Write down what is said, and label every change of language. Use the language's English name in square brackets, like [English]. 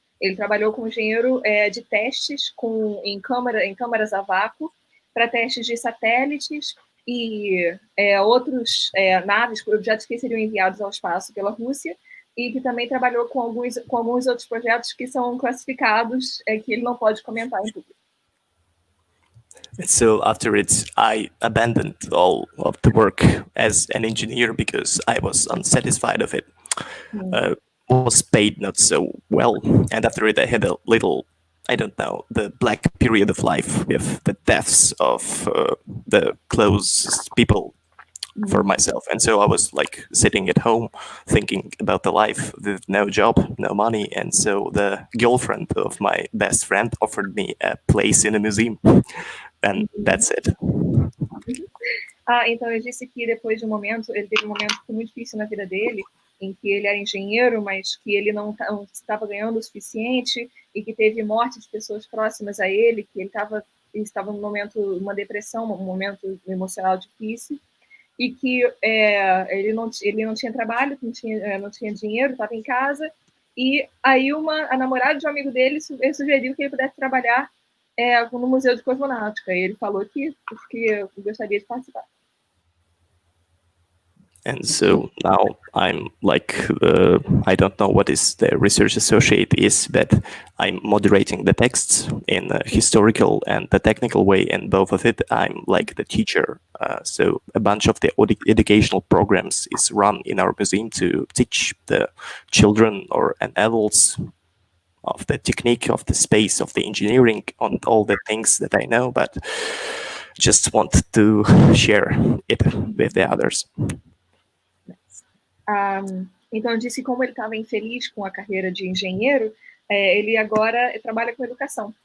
[Portuguese] Ele trabalhou como engenheiro de testes em câmaras a vácuo, para testes de satélites e outros naves, objetos que seriam enviados ao espaço pela Rússia, e que também trabalhou com alguns outros projetos que são classificados, que ele não pode comentar em público. [English] So after it, I abandoned all of the work as an engineer because I was unsatisfied of it. Was paid not so well, and after it I had a little, I don't know, the black period of life with the deaths of the closest people for myself. And so I was like sitting at home thinking about the life with no job, no money. And so the girlfriend of my best friend offered me a place in a museum. And that's it. [Portuguese] Então ele disse que depois de ele teve um momento muito difícil na vida dele, em que ele era engenheiro, mas que ele não estava ganhando o suficiente e que teve morte de pessoas próximas a ele, que ele estava num momento, uma depressão, um momento emocional difícil, e que ele não tinha trabalho, não tinha dinheiro, estava em casa, e aí a namorada de um amigo dele sugeriu que ele pudesse trabalhar no Museu de Cosmonáutica, e ele falou que gostaria de participar. [English] And so now I'm like, I don't know what is the research associate is, but I'm moderating the texts in a historical and the technical way, and both of it, I'm like the teacher. So a bunch of the educational programs is run in our museum to teach the children or adults of the technique, of the space, of the engineering, on all the things that I know, but just want to share it with the others. [Portuguese] Então, disse que como ele estava infeliz com a carreira de engenheiro, ele agora trabalha com educação.